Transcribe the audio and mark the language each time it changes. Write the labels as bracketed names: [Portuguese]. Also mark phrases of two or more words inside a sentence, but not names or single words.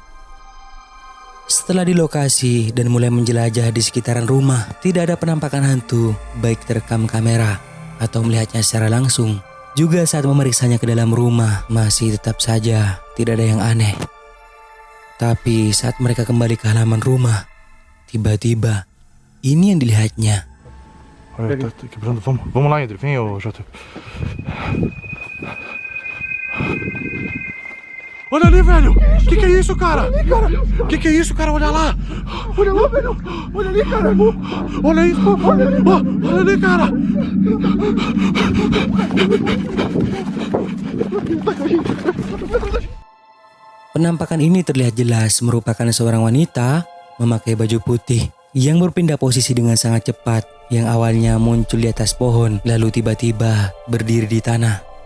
[Indonesian] Setelah di lokasi dan mulai menjelajah di sekitaran rumah, tidak ada penampakan hantu baik terekam kamera atau melihatnya secara langsung. Juga saat memeriksanya ke dalam rumah masih tetap saja tidak ada yang aneh. Tapi saat mereka kembali ke halaman rumah, tiba-tiba ini yang dilihatnya. [Portuguese] Vamos lá, André. Vem, ô Jota. Olha ali, velho! Que é isso, cara? Que é isso, cara? Olha lá! Olha lá, velho! Olha ali, cara! Olha isso! Olha ali, olha ali, cara! [Indonesian] Penampakan ini terlihat jelas merupakan seorang wanita memakai baju putih yang berpindah posisi dengan sangat cepat, yang awalnya muncul di atas pohon lalu tiba-tiba berdiri di tanah.